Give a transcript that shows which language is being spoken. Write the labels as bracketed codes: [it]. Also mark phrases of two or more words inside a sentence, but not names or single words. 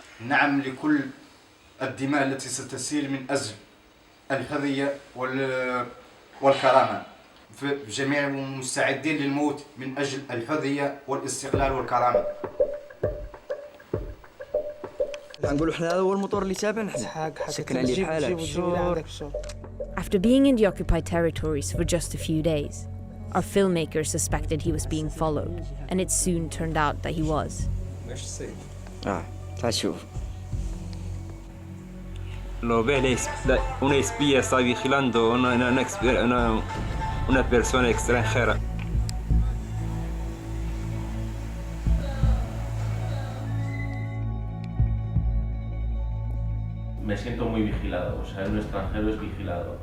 [ar] نعم لكل الدماء التي ستسيل من أجل الحرية والكرامة. جميع مستعدين للموت من أجل الحرية والاستقلال والكرامة. نقولوا احنا هذا هو الموتور اللي تابعنا سكن عليه بحاله. [en] After being in the occupied territories for just a few days, our filmmaker suspected he was being followed, and it soon turned out that he was. [ar] تعال شوف. [es] Lo ves, una espía está vigilando una persona extranjera. Me siento muy vigilado, o sea, un extranjero es vigilado.